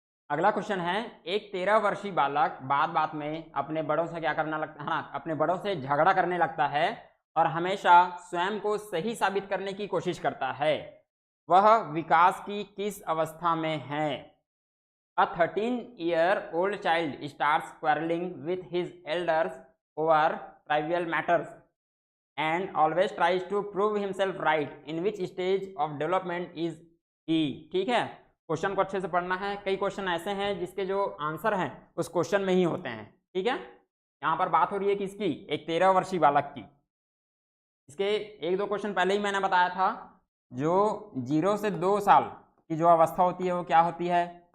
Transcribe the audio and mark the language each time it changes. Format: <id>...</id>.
<hi>अगला क्वेश्चन है, एक 13 वर्षीय बालक बात बात में अपने बड़ों से क्या करना लगता है? हाँ, अपने बड़ों से झगड़ा करने लगता है और हमेशा स्वयं को सही साबित करने की कोशिश करता है। वह विकास की किस अवस्था में है?</hi> <en>A 13-year-old child starts quarreling with his elders over trivial matters and always tries to prove himself right. In which stage of development is he?</en> <hi>ठीक है, क्वेश्चन को अच्छे से पढ़ना है। कई क्वेश्चन ऐसे हैं जिसके जो आंसर हैं उस क्वेश्चन में ही होते हैं। ठीक है, यहाँ पर बात हो रही है किसकी? एक 13 वर्षीय बालक की। इसके एक दो क्वेश्चन पहले ही मैंने बताया था, जो 0 से 2 साल की जो अवस्था होती है वो क्या होती है?</hi>